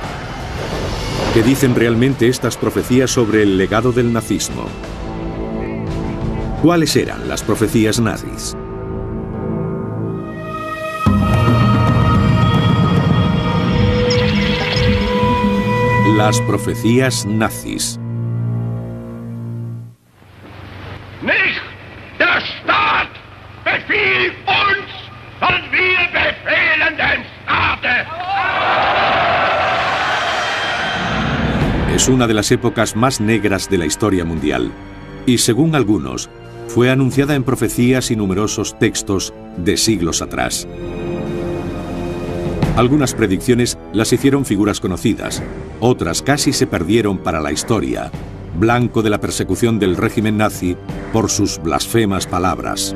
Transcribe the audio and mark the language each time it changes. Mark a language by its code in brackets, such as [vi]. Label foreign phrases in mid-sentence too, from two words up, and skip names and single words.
[es] ¿Qué dicen realmente estas profecías sobre el legado del nazismo? ¿Cuáles eran las profecías nazis? Las profecías nazis. [de] Nicht der Staat befiehlt uns, sondern wir befehlen den Staate. [es] Es una de las épocas más negras de la historia mundial y, según algunos, fue anunciada en profecías y numerosos textos de siglos atrás. Algunas predicciones las hicieron figuras conocidas, otras casi se perdieron para la historia, blanco de la persecución del régimen nazi por sus blasfemas palabras.